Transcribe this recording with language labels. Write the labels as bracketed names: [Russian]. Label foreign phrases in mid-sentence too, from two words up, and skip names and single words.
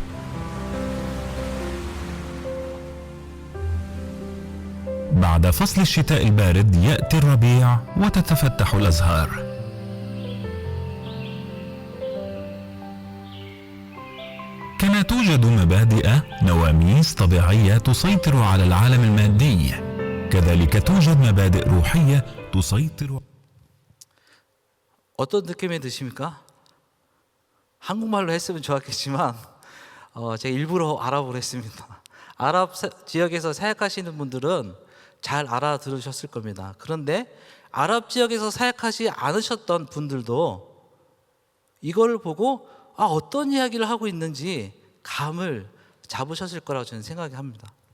[Arabic] بعد فصل الشتاء البارد يأتي الربيع وتتفتح الأزهار. كما توجد مبادئ نواميس طبيعية تسيطر على العالم المادي، كذلك توجد مبادئ روحية تسيطر. [Korean] 어떤 느낌이 드십니까? 한국말로 했으면 좋았겠지만 제가 일부러 아랍어로 했습니다. 아랍 지역에서 사역하시는 분들은 잘 알아들으셨을 겁니다. 그런데 아랍 지역에서 사역하지 않으셨던 분들도 이걸 보고 어떤 이야기를 하고 있는지 감을 잡으셨을 거라고 저는 생각합니다.